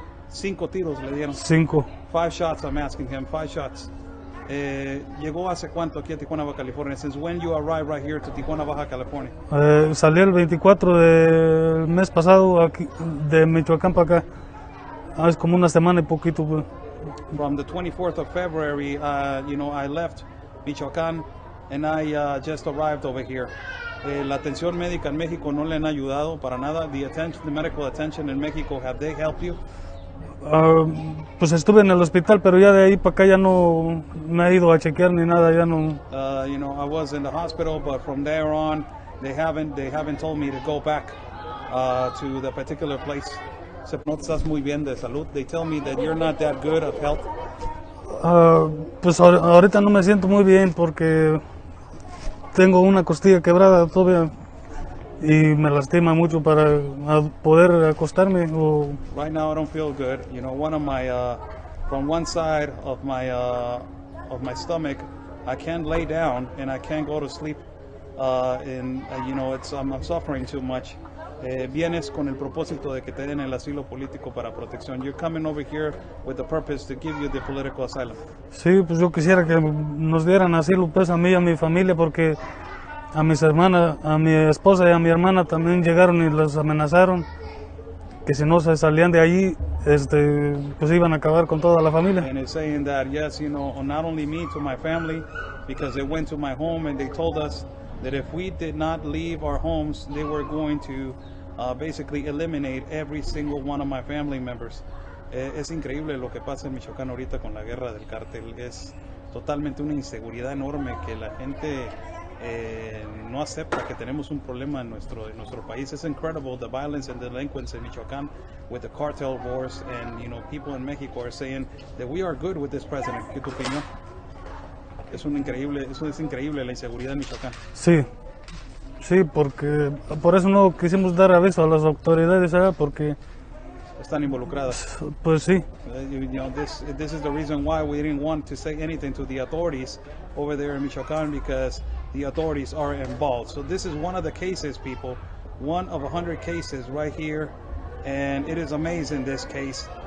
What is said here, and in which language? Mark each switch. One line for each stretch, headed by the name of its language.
Spanish: 5 tiros le dieron.
English: 5. 5 shots, I'm asking him, 5 shots.
Spanish: ¿Llegó hace cuánto aquí a Tijuana, Baja California?
English: Since when you arrived right here to Tijuana, Baja California?
Spanish: Salí el 24 del mes pasado aquí, de Michoacán para acá. Es como una semana y poquito.
English: From the 24th of February, I left Michoacán and I just arrived over here.
Spanish: La atención médica en México no le han ayudado para nada.
English: The medical attention in Mexico, have they helped you?
Spanish: Pues estuve en el hospital, pero ya de ahí para acá ya no me he ido a chequear ni nada, ya no.
English: I was in the hospital, but from there on, they haven't told me to go back to the particular place.
Spanish: No estás muy bien de salud.
English: They tell me that you're not that good of health.
Spanish: Pues ahorita no me siento muy bien porque tengo una costilla quebrada todavía y me lastima mucho para poder acostarme.
English: Right now I don't feel good. One of my from one side of my stomach, I can't lay down and I can't go to sleep. I'm suffering too much.
Spanish: vienes con el propósito de que te den el asilo político para protección.
English: You're coming over here with the purpose to give you the political asylum.
Spanish: Sí, pues yo quisiera que nos dieran asilo pues a mí y a mi familia, porque a mis hermanas, a mi esposa y a mi hermana también llegaron y los amenazaron que si no se salían de allí, pues iban a acabar con toda la familia.
English: And it's saying that, yes, you know, not only me, to my family, because they went to my home and they told us that if we did not leave our homes, they were going to basically eliminate every single one of my family members.
Spanish: Es increíble lo que pasa en Michoacán ahorita con la guerra del cártel. Es totalmente una inseguridad enorme que la gente no acepta que tenemos un problema en nuestro país.
English: It's incredible the violence and delinquence in Michoacán with the cartel wars, and you know, people in Mexico are saying that we are good with this president.
Spanish: ¿Qué tu opinión? Es increíble la inseguridad en Michoacán. Sí, sí, porque por eso no quisimos dar aviso a las autoridades, ¿sabes? Porque están involucradas. Pues sí.
English: You know, this is the reason why we didn't want to say anything to the authorities over there in Michoacán, because the authorities are involved. So this is one of the cases, people, one of 100 cases right here, and it is amazing, this case.